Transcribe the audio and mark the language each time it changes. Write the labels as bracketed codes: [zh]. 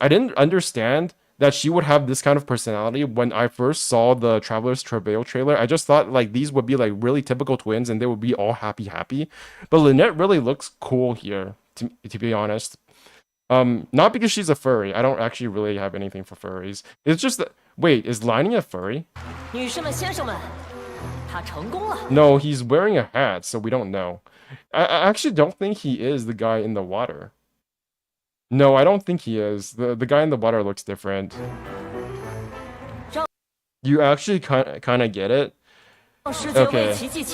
[en] I didn't understand that she would have this kind of personality when I first saw the Traveler's Travail trailer. I just thought like these would be like really typical twins and they would be all happy. But Lynette really looks cool here, to be honest. Not because she's a furry. I don't actually really have anything for furries. It's just that... Wait, is Liney a furry? [zh] 女士们、先生们，他成功了。 [en] No, he's wearing a hat, so we don't know. I actually don't think he is the guy in the water. No, I don't think he is. The guy in the water looks different. You actually kind of get it? Okay.